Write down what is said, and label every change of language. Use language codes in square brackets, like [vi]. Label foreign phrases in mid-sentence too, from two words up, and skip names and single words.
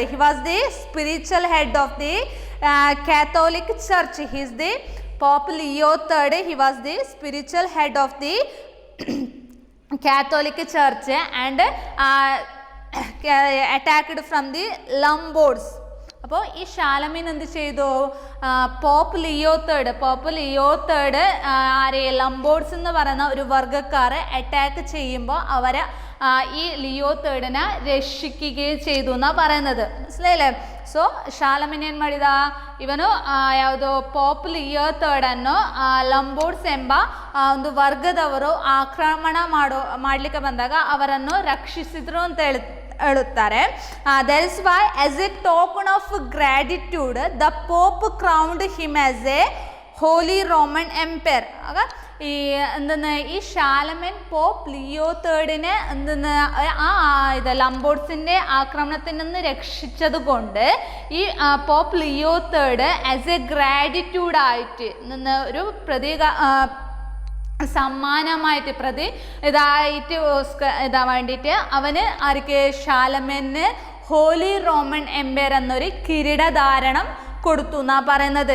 [en] He was the spiritual head of the Catholic Church. He is the Pope Leo III. He was the spiritual head of the Catholic Church and attacked from the Lombards. [ml] അപ്പോൾ ഈ ഷാലമീൻ എന്ത് ചെയ്തു? പോപ്പ് ലിയോ തേർഡ് ആരെ ലംബോർഡ്സ് എന്ന് പറയുന്ന ഒരു വർഗ്ഗക്കാരെ അറ്റാക്ക് ചെയ്യുമ്പോൾ അവരെ ഈ ലിയോ തേർഡിനെ ರಕ್ಷಿക്കുകയും ചെയ്തു എന്നാ പറയുന്നത്. മനസ്സിലായില്ലേ? [kn] ಸೊ ಶಾಲಮೀನ್ ಏನು ಮಾಡಿದ? ಇವನು ಯಾವುದು ಪಾಪ್ ಲಿಯೋ ತರ್ಡ್ ಅನ್ನು ಲಂಬೋರ್ಡ್ಸ್ ಎಂಬ ಒಂದು ವರ್ಗದವರು ಆಕ್ರಮಣ ಮಾಡಲಿಕ್ಕೆ ಬಂದಾಗ ಅವರನ್ನು ರಕ್ಷಿಸಿದ್ರು ಅಂತ ಹೇಳುತ್ತಾರೆ. [en] That is why as a token of gratitude the Pope crowned him as a Holy Roman Empire. [ml] ಆಗ ഈ എന്തെന്ന് ഈ ഷാലമൻ പോപ്പ് ലിയോ തേർഡിനെ എന്തെന്ന് ഇത് ലംബോർഡ്സിൻ്റെ ആക്രമണത്തിൽ നിന്ന് രക്ഷിച്ചത് കൊണ്ട് ഈ പോപ്പ് ലിയോ തേർഡ് [en] as a gratitude [ml] നിന്ന് ഒരു സമ്മാനമായിട്ട് ഇതാ വേണ്ടിയിട്ട് അവന് ആർക്ക് ഷാലമന് ഹോലി റോമൻ എംപയർ എന്നൊരു കിരീടധാരണം കൊടുത്തു എന്നാ പറയുന്നത്.